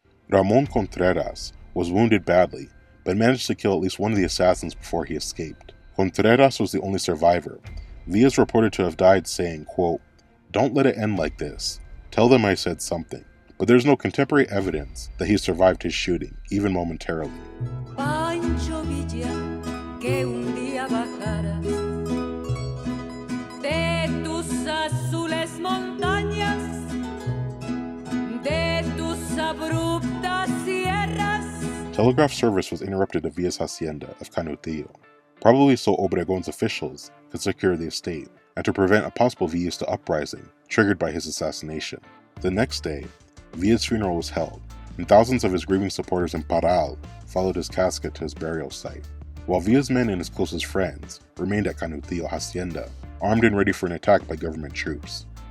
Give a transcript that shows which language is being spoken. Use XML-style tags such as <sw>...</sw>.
<en>Ramon Contreras was wounded badly, but managed to kill at least one of the assassins before he escaped. Contreras was the only survivor. Villa is reported to have died saying, quote, "Don't let it end like this. Tell them I said something." But there's no contemporary evidence that he survived his shooting, even momentarily.</en> <es>Pancho Villa, que un día bajarás de tus azules montañas, de tus abruptas sierras.</es> <en>Telegraph service was interrupted at Villa's hacienda of Canutillo, probably so Obregon's officials could secure the estate and to prevent a possible Villista uprising triggered by his assassination. The next day, Villa's funeral was held, and thousands of his grieving supporters in Parral followed his casket to his burial site, while Villa's men and his closest friends remained at Canutillo hacienda, armed and ready for an attack by government troops.</en>